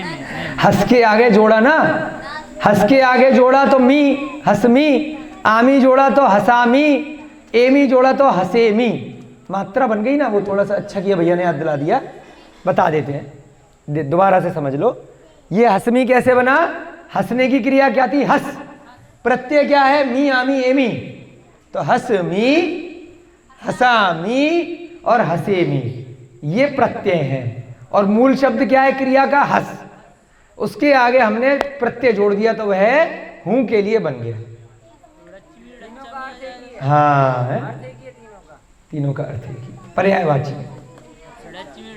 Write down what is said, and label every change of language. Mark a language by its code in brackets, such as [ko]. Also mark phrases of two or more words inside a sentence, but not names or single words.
[hi] हंस के आगे जोड़ा ना, हंस के आगे जोड़ा तो मी हसमी, आमी जोड़ा तो हसामी, एमी जोड़ा तो हसेमी। मात्रा बन गई ना, वो थोड़ा सा अच्छा किया भैया ने याद दिला दिया, बता देते हैं, दोबारा से समझ लो। ये हसमी कैसे बना? हंसने की क्रिया क्या थी? हंस, प्रत्यय क्या है? मी आमी एमी, तो हसमी हसामी और हसेमी ये प्रत्यय हैं, और मूल शब्द क्या है क्रिया का? हंस। उसके आगे हमने प्रत्यय जोड़ दिया तो वह हूं के लिए बन गया। हाँ है? तीनों का अर्थ है कि पर्यायवाची।